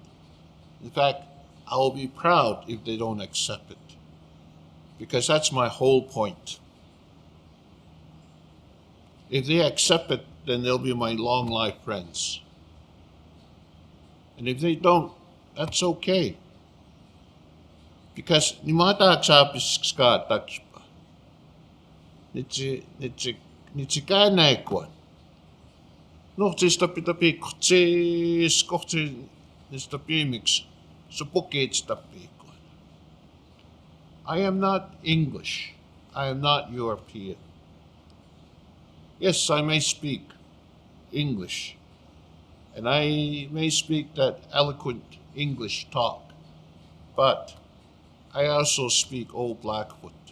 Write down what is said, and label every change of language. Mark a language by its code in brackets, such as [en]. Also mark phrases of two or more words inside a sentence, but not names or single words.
[en] In fact, I will be proud if they don't accept it, because that's my whole point. If they accept it, then they'll be my long life friends. And if they don't, that's okay. [bla] Because ni mata aksapis ska takspa. Nitsi kanai kwan. No, tapi kutsis kohti nistapimix. Supukits tapi kwan. [en] I am not English. I am not European. Yes, I may speak English, and I may speak that eloquent English talk, but I also speak Old Blackfoot.